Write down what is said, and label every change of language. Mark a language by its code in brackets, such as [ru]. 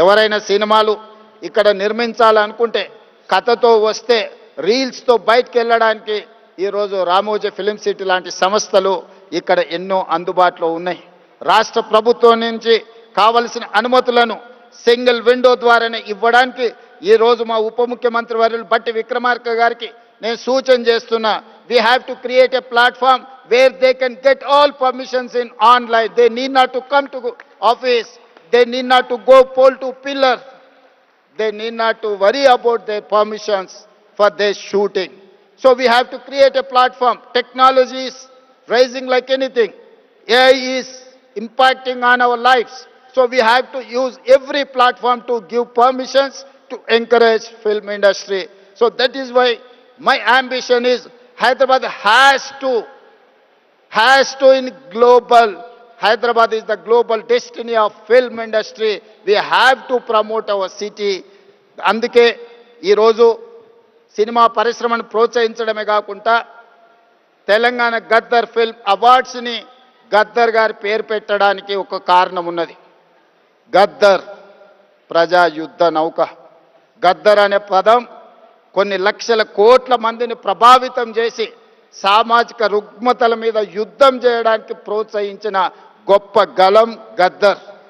[te] ఎవరైనా సినిమాలు ఇక్కడ నిర్మించాలనుకుంటే కథతో వస్తే రీల్స్తో బయటకు వెళ్ళడానికి ఈరోజు రామోజీ ఫిలిం సిటీ లాంటి సంస్థలు ఇక్కడ ఎన్నో అందుబాటులో ఉన్నాయి. రాష్ట్ర ప్రభుత్వం నుంచి కావలసిన అనుమతులను సింగిల్ విండో ద్వారానే ఇవ్వడానికి ఈరోజు మా ఉప ముఖ్యమంత్రి వర్యులు బట్టి విక్రమార్క గారికి నేను సూచన చేస్తున్నా. [en] We have to create a platform where they can get all permissions in online. They need not to come to office. They need not to go pole to pillar. They need not to worry about their permissions for their shooting. So we have to create a platform. Technology is rising like anything. AI is impacting on our lives. So we have to use every platform to give permissions to encourage film industry. So that is why my ambition is Hyderabad has to in global. Hyderabad is the global destiny of film industry. We have to promote our city. [te] అందుకే ఈరోజు cinema పరిశ్రమను ప్రోత్సహించడమే కాకుండా Telangana Gaddar film అవార్డ్స్ని Gaddar గారి పేరు పెట్టడానికి ఒక కారణం ఉన్నది. గద్దర్ ప్రజా యుద్ధ నౌక. గద్దర్ అనే పదం కొన్ని లక్షల కోట్ల మందిని ప్రభావితం చేసి సామాజిక రుగ్మతల మీద యుద్ధం చేయడానికి ప్రోత్సహించిన గొప్ప గలం గద్దర్.